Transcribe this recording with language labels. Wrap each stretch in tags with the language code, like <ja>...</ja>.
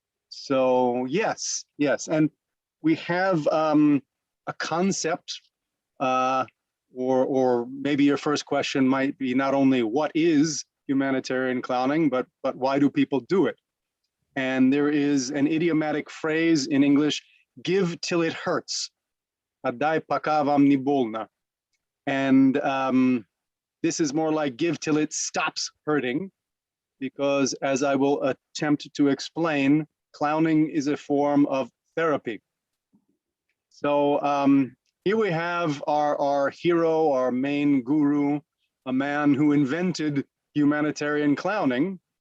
<en>So yes, and we have a concept, or maybe your first question might be not only what is humanitarian clowning, but why do people do it? And there is an idiomatic phrase in English, give till it hurts.</en> <ru>Отдай пока вам не больно.</ru> <en>And this is more like give till it stops hurting, because as I will attempt to explain, clowning is a form of therapy. So here we have our hero, our main guru, a man who invented humanitarian clowning.</en>